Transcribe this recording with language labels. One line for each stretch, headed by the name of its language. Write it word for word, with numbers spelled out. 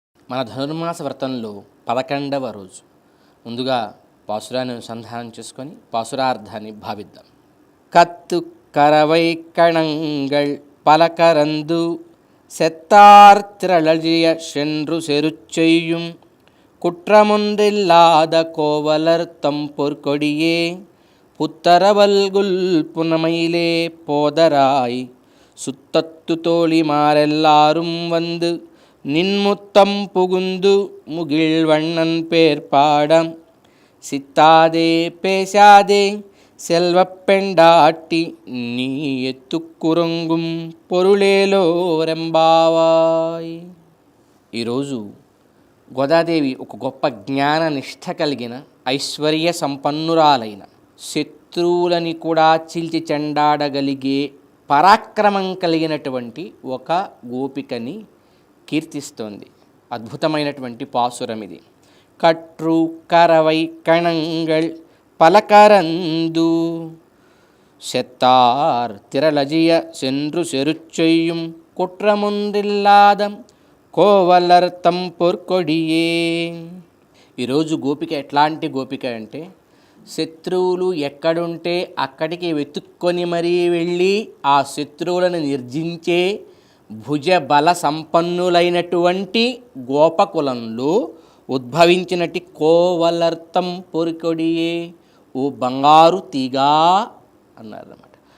Telugu: మన ధనుర్మాస వ్రతంలో పదకొండవ రోజు ముందుగా పాసురాన్ని అనుసంధానం చేసుకొని పాసురార్థాన్ని భావిద్దాం.
Tamil: కత్తు కరవై కణంగళ్ పలకరందు செத்தார்த்திரளிய சென்று செருச்செய்யும் குற்றமொன்றில்லாத கோவலர் தம்பொற்கொடியே புத்தரவல்குல் புனமையிலே போதராய் சுத்தத்து தோழிமாரெல்லாரும் வந்து நின்முத்தம் புகுந்து முகிழ்வண்ணன் பேர்பாடம் சித்தாதே பேசாதே செல்வ பெண்டாட்டி நீ ఎత్తుకురొంగుం పొరులేలో రెంబావాయ్.
Telugu: ఈరోజు గోదాదేవి ఒక గొప్ప జ్ఞాన నిష్ఠ కలిగిన ఐశ్వర్య సంపన్నురాలైన శత్రువులని కూడా చీల్చి చెండాడగలిగే పరాక్రమం కలిగినటువంటి ఒక గోపికని కీర్తిస్తోంది. అద్భుతమైనటువంటి పాసురం ఇది.
Tamil: కట్రు కరవై కణంగళ్ பலகரந்து செத்தார் திரளஜிய சென்று செருச்செய்யும் குற்றமுன்றில்லாத కోవలర్ తంపొర్కొడియే.
Telugu: ఈరోజు గోపిక ఎట్లాంటి గోపిక అంటే శత్రువులు ఎక్కడుంటే అక్కడికి వెతుక్కొని మరీ వెళ్ళి ఆ శత్రువులను నిర్జించే భుజ బల సంపన్నులైనటువంటి గోపకులంలో ఉద్భవించినటి
Tamil: కోవలర్ తంపొర్కొడియే,
Telugu: ఓ బంగారు తీగా అన్నారన్నమాట.